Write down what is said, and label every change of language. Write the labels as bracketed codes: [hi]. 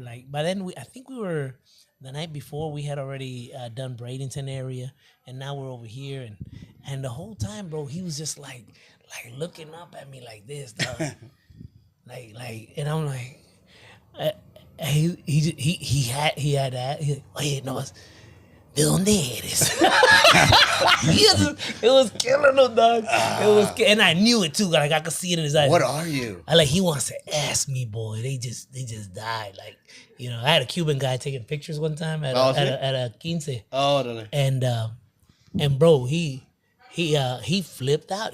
[en] Like by then I think we were the night before we had already done Bradenton area, and now we're over here, and the whole time, bro, he was just like looking up at me like this, dog. like, and I'm like, he had that. He like, [es] oye, no, ¿de dónde eres? [en] It was killing him, dog. And I knew it too. Like I could see it in his eyes. What are you? He wants to ask me, boy. They just died. Like, I had a Cuban guy taking pictures one time at a quince. Oh, no. And bro, he flipped out.